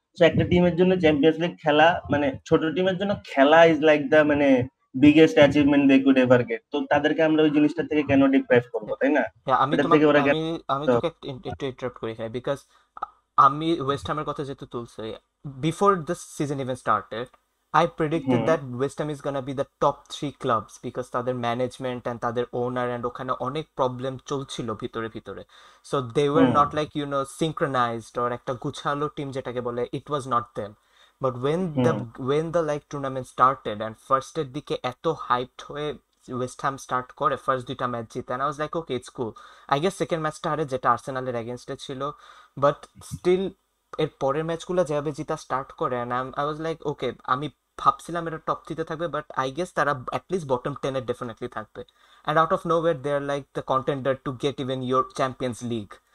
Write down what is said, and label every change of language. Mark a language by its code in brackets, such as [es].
[bn] তো একটা টিমের জন্য চ্যাম্পিয়ন্স লিগ খেলা মানে ছোট টিমের জন্য খেলা [en] Is like the মানে biggest achievement they could ever get. [bn] তো তাদেরকে আমরা ওই জিনিসটা থেকে কেন ডিপ্রাইভ করবো, তাই না? হ্যাঁ আমি ওটা তোমাকে থেকে ওরা কেন? আমি তোকে একটু ইন্টারাপ্ট করি এখানে বিকজ আমি ওয়েস্ট হ্যামের কথা যেহেতু তুলছি, [en] before this season even started I predicted hmm that West Ham is gonna be the top 3 clubs because তাদের management and তাদের owner and [bn] ওখানে অনেক প্রবলেম চলছিল ভিতরে ভিতরে, [en] so they were hmm not like synchronized or [bn] একটা গুছালো টিম যেটাকে বলে, [en] it was not them. But hmm when the like tournament started and first এর দিকে [bn] এত hyped হয়ে ওয়েস্ট হ্যাম স্টার্ট করে ফার্স্ট 2টা ম্যাচ জিতে, [en] and I was like okay it's cool. [bn] I guess second ম্যাচটা হারে যেটা আর্সেনালের এগেনস্টে ছিল, বাট স্টিল এর পরের ম্যাচগুলো যেভাবে জিতা স্টার্ট করে [en] and I was like okay, [bn] আমি ভাবছিলাম এটা টপ 3-তে থাকবে, বাট আই গেস তারা অ্যাটলিস্ট বটম 10-এ ডেফিনেটলি থাকবে, [en] And out of nowhere they are like the contender to get even your Champions League.